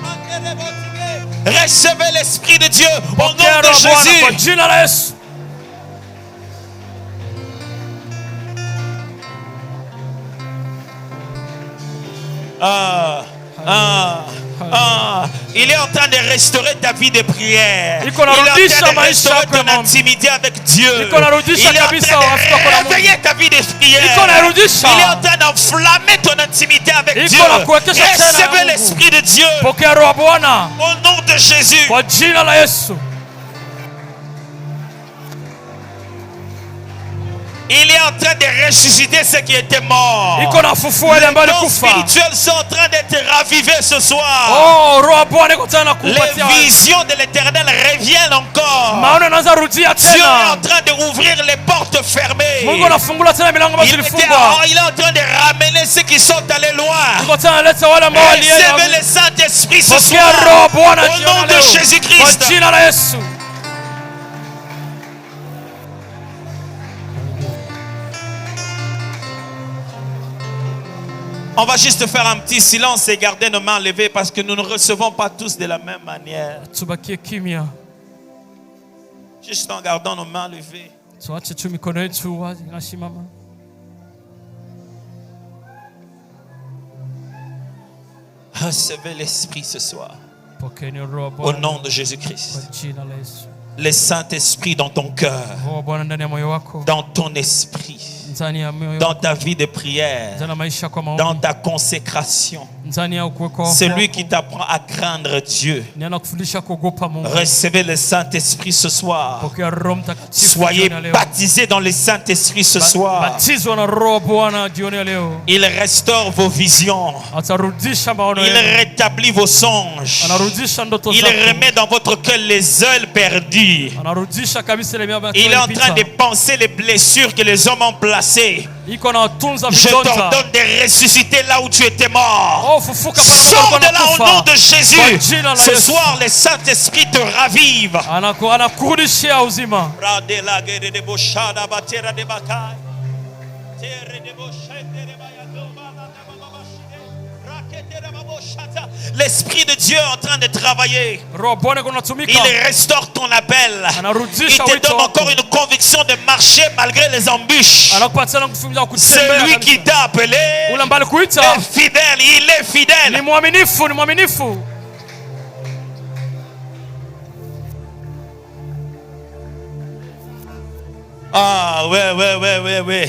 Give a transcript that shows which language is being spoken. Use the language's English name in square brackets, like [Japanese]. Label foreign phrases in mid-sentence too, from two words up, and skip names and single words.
[French] Recevez l'Esprit de Dieu au nom [Swahili] Pokea [French] de [Swahili] Roho wa Bwana kwa [French] Jésus. [Swahili] jina la Yesu. [French] Il est en train de restaurer ta vie de prière. Il est [Swahili] Iko [French] en train [Swahili] narudisha [French] de [Swahili] maisha [French] restaurer [Swahili] yako ya [French] ton [Swahili] maombi. [French] intimité avec Dieu. [Swahili] Iko narudisha [French] Il est en [Swahili] kabisa [French] train [Swahili] urafiki wako na [French] de [Swahili] Mungu. [French] réveiller ta vie de prière. [Swahili] Iko narudisha. [French] Il est en train d'enflammer ton intimité avec [Swahili] Iko [French] Dieu. [Swahili] nakuwekesha tena na [French] Recevez [Swahili] Mungu. [French] l'Esprit de Dieu [Swahili] Pokea Roho wa Bwana [French] au nom de Jésus. [Swahili] kwa jina la Yesu. [French] Il est en train de ressusciter ceux qui étaient morts. [Swahili] Iko nafufua ile ambayo [French] Les dons [Swahili] ilikufa. [French] spirituels sont en train d'être ravivés ce soir. [Swahili] Oh, Roho wa Bwana iko tena [French] Les [Swahili] kukupatia. [French] visions de l'Éternel reviennent encore. [Swahili] Maono yanaanza rudia [French] Dieu est en [Swahili] tena. [French] train d'ouvrir les portes fermées. [Swahili] Mungu anafungula tena milango ambayo zilifungwa. [French] Il est en train de ramener ceux qui sont allés loin. [Swahili] Iko tena analeta wale ambao [French] Recevez [Swahili] walienda. [French] le Saint-Esprit ce [Swahili] Pokea [French] soir. [Swahili] Roho wa Bwana [French] Au nom [Swahili] jioni [French] de [Swahili] leo. [French] Jésus-Christ. [Swahili] Kwa jina la Yesu. [French] On va juste faire un petit silence et garder nos mains levées parce que nous ne recevons pas tous de la même manière. [Swahili] Tubakie kimya. [French] Juste en gardant nos mains levées. [Swahili] Tuache tu mikono yetu wazi inasimama. [French] Recevez l'Esprit ce soir. [Swahili] Pokeeni Roho wa [French] Au [Swahili] Bwana [French] nom de [Swahili] kwa [French] Jésus-Christ. [Swahili] jina la Yesu. [French] Le Saint-Esprit dans ton cœur. [Swahili] Roho wa Bwana ndani ya moyo wako. [French] Dans ton esprit. [Swahili] Ndani ya moyo [French] Dans [Swahili] wako. [French] ta vie de prière. [Swahili] Ndani ya maisha kwa [French] Dans [Swahili] maombi. [French] ta consécration. [Swahili] Ndani ya kuweka [French] Celui qui t'apprend à craindre Dieu. [Swahili] ni anakufundisha kuogopa Mungu. [French] Recevez le Saint-Esprit ce soir. [Swahili] Pokea Roho Mtakatifu [French] Soyez [Swahili] jioni ya leo. [French] baptisés dans le Saint-Esprit ce soir. [Swahili] Batizwa na Roho wa Bwana jioni ya leo. [French] Il restaure vos visions. [Swahili] Atarudisha maono [French] Il [Swahili] yenu. [French] rétablit vos songes. [Swahili] Anarudisha ndoto [French] Il [Swahili] zako. [French] remet dans votre cœur les ailes perdues. [Swahili] Anarudisha kabisa ile miamba [French] Il est en [Swahili] iliyopita. [French] train de penser les blessures que les hommes ont placées. [Swahili] Iko na tunza [French] Je [Swahili] vidonda. [French] t'ordonne de ressusciter là où tu étais mort. [Swahili] Oh, fufuka pale [French] Sors [Swahili] ambapo [French] de là au [Swahili] unakufa. [French] nom de Jésus. [Swahili] Kwa jina la [French] Ce [Swahili] Yesu. [French] soir, le Saint-Esprit te ravive. [Swahili] Anakurudishia uzima. [French] L'Esprit de Dieu est en train de travailler. [Swahili] Roho Bwana kunatumika. [French] Il restaure ton appel. Il [Swahili] Anarudisha [French] te [Swahili] wito [French] donne [Swahili] wako. [French] encore une conviction de marcher malgré les embûches. [Swahili] Anakupatia na kufunza kutembea. [French] Celui qui [Swahili] kabisa. [French] t'a appelé [Swahili] Ule ambaye alikuita [French] est fidèle. Il est [Swahili] ni [French] fidèle. [Swahili] mwaminifu, ni mwaminifu. [French] Ah, ouais.